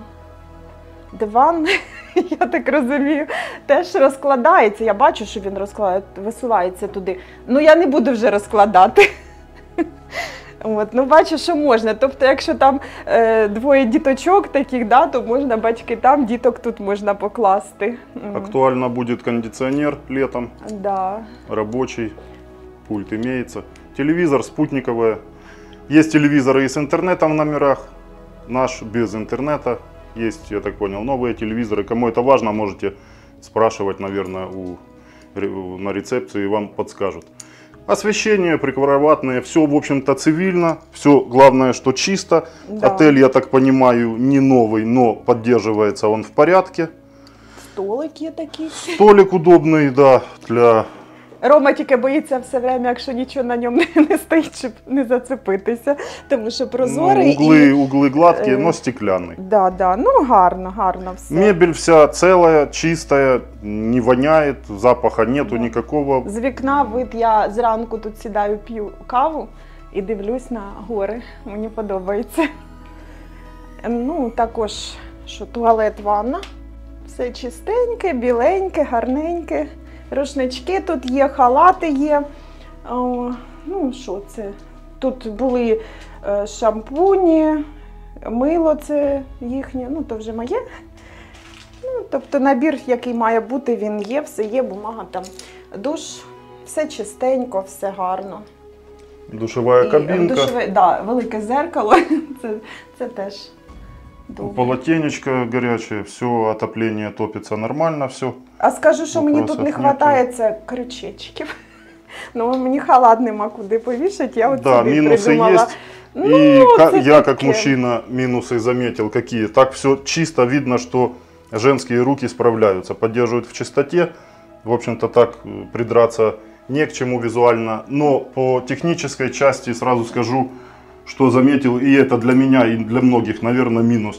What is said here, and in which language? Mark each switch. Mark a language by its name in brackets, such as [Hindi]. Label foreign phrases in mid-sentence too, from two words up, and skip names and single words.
[Ukrainian] Диван, я так розумію, теж розкладається. Я бачу, що він висувається туди. Ну, я не буду вже розкладати. От, ну, бачу, що можна. Тобто, якщо там 2 діточок таких, да, то можна батьки там, діток тут можна покласти. [Russian] Актуально будет кондиционер летом, Да. рабочий, пульт имеется. Телевизор спутниковый. Есть телевизоры и с интернетом в номерах. Наш без интернета. Есть, я так понял, новые телевизоры. Кому это важно, можете спрашивать, наверное, на рецепции, и вам подскажут. Освещение, прикроватное, все, в общем-то, цивильно. Все, главное, что чисто. Да. Отель, я так понимаю, не новый, но поддерживается он в порядке. [Ukrainian] Столик є такий. [Russian] Столик удобный, да, для... [Ukrainian] Рома тільки боїться все время, якщо нічого на ньому не стоїть, щоб не зацепитися, тому що прозорий. [Russian] Углы гладкие, но стеклянный. [Ukrainian] Да, да, ну гарно все. [Russian] Мебель вся целая, чистая, не воняет, запаха нету никакого. [Ukrainian] З вікна вид, я зранку тут сідаю, п'ю каву і дивлюсь на гори. Мені подобається. Ну, також, що туалет, ванна. Все чистеньке, біленьке, гарненьке. Рушнички тут є, халати є. О, ну, що це? Тут були шампуні, мило це їхнє, ну, то вже моє. Ну, тобто набір, який має бути, він є, все є, бумага там, душ, все чистенько, все гарно. [Russian] Душевая кабинка. [Ukrainian] Да, велике зеркало, це теж добре. [Russian] Полотенечко горячее, все, отопление топится нормально, все. [Ukrainian] А скажу, що мені тут не вистачає, це крючечків. Ну, мені халат нема куди повішати, я от [Russian] Да, [Ukrainian] собі [Russian] минусы [Ukrainian] придумала. [Russian] есть. [Ukrainian] Ну, [Russian] И [Ukrainian] це [Russian] я, как [Ukrainian] таке. [Russian] мужчина, минусы заметил какие. Так все чисто, видно, что женские руки справляются, поддерживают в чистоте. В общем-то, так придраться не к чему визуально. Но по технической части сразу скажу, что заметил, и это для меня, и для многих, наверное, минус.